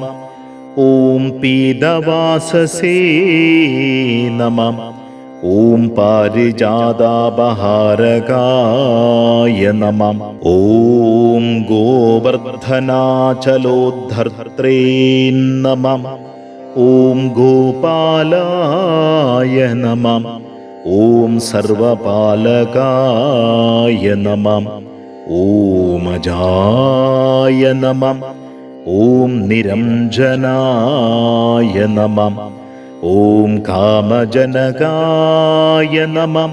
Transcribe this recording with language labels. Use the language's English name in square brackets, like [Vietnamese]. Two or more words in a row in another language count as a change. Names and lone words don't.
[Sanskrit] ഓം പീതവാസസേ നമഃ. ഓം പാരിജാതാപഹാരകായ നമഃ. ഓം ഗോവർദ്ധനാചലോദ്ധർത്രേ നമഃ. ഓം ഗോപാലായ നമഃ. ॐ सर्वपालकाय नमः। ॐ अजाय नमः। ॐ निरञ्जनाय नमः। ॐ कामजनकाय नमः।